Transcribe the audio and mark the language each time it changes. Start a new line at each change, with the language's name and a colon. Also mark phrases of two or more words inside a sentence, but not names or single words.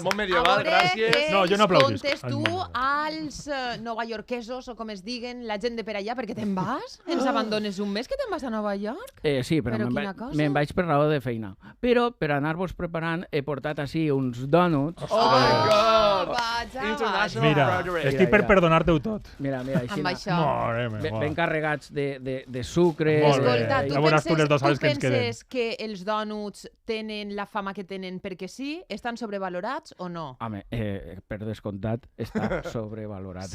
Catalan: al món medieval, gràcies. què No, jo no ens aplaudisc. contes tu als novaiorquesos, o com es diguen, la gent de per allà, perquè te'n vas? Ens abandones un mes que te'n vas a Nova York? Sí, però Però quina cosa. me'n vaig per raó de feina. Però per anar-vos preparant he portat així uns dònuts.
English: Oh my God!
Catalan: Vaja, International Mira, Graduate. estic per Mira. perdonar-te-ho tot. Mira, així. Amb això. Mare meva. Ben carregats de sucre. Molt bé. Escolta, tu Ja veuràs tu les 2 hores tu que ens queden. penses que els dònuts tenen la fama que tenen perquè sí? Estan sobrevalorats o no? Home, per descomptat, està sobrevalorat